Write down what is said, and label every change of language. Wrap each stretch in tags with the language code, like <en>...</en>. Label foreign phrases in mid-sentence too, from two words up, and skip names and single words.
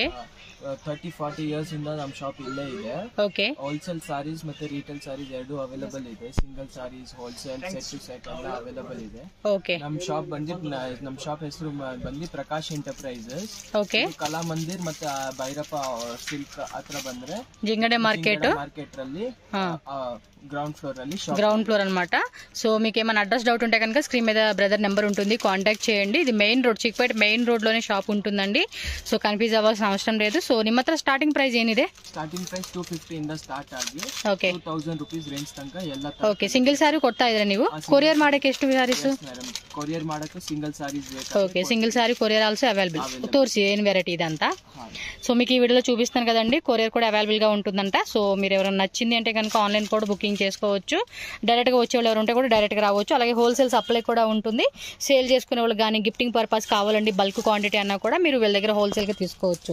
<kn>30-40 ಇಯರ್ಸ್ ಇಂದ ನಮ್ಮ ಶಾಪ್ ಇಲ್ಲೇ ಇದೆ. ಓಕೆ.</kn> <en>wholesale sarees</en> <kn>ಮತ್ತೆ</kn> <en>retail sarees</en> <kn>ಎರಡು ಅವೈಲೇಬಲ್ ಇದೆ.</kn> <en>single sarees, wholesale, set to set</en> <kn>ಎಲ್ಲ ಅವೈಲೇಬಲ್ ಇದೆ. ಓಕೆ. ನಮ್ಮ ಶಾಪ್ ಹೆಸರು ಬಂದು ಪ್ರಕಾಶ್ ಎಂಟರ್ಪ್ರೈಸಸ್. ಓಕೆ. ಕಲಾ ಮಂದಿರ್ ಮತ್ತೆ ಭೈರಪ್ಪ ಸಿಲ್ಕ್ ಹತ್ರ ಬಂದ್ರೆ</kn> <te>జింగడే మార్కెట్</te> <en>ಅಲ್ಲಿ ground floor</en> <te>అన్నమాట. సో మీకు ఏమైనా</te> <en>address doubt</en> <te>ఉంటే కనుక స్క్రీన్ మీద</te> <en>brother number</en> <te>ఉంటుంది, కాంటాక్ట్ చేయండి. ఇది</te> <en>main road,</en> <te>చిక్పేట</te> <en>main road</en> <te>లోనే షాప్ ఉంటుందండి. సో కన్ఫ్యూజ్ అవ్వాల్సిన అవసరం లేదు. సో</te> <kn>ನಿಮ್ಮ ಹತ್ರ ಸ್ಟಾರ್ಟಿಂಗ್ ಪ್ರೈಸ್ ಏನಿದೆ?</kn> <en>starting price</en> <kn>250 ಇಂದ ಸ್ಟಾರ್ಟ್ ಆಗಿ ಓಕೆ 2000</kn> <en>rupees range</en> <kn>ತನಕ ಎಲ್ಲ. ಓಕೆ.</kn> <en>single saree</en> <kn>ಕೊಡ್ತಾ ಇದ್ರೆ ನೀವು? ಕೊರಿಯರ್ ಮಾಡಕ್ಕೆ ಎಷ್ಟು ಸಾರೀಸ್? ಕೊರಿಯರ್ ಮಾಡಕ್ಕೆ</kn> <en>single sarees</en> <kn>ಬೇಕು.</kn> <te>ఓకే.</te> <en>single saree courier also available.</en> <te>తోర్సి ఏం వెరైటీ ఇదంతా. సో మీకు ఈ వీడియోలో చూపిస్తాను కదండి, కొరియర్ కూడా అవైలబుల్ గా ఉంటుందంట. సో మీరు ఎవరైనా నచ్చింది అంటే కనుక ఆన్లైన్ కూడా బుకింగ్ చేసుకోవచ్చు. డైరెక్ట్ గా వచ్చే వాళ్ళు ఎవరు ఉంటే కూడా డైరెక్ట్ గా రావచ్చు. అలాగే హోల్సేల్ సప్లై కూడా ఉంటుంది. సేల్ చేసుకునే వాళ్ళు కానీ</te> <en>gifting purpose</en> <te>కావాలండి,</te> <en>bulk quantity</en> <te>అన్నా కూడా మీరు వీళ్ళ దగ్గర హోల్సేల్ గా తీసుకోవచ్చు.</te>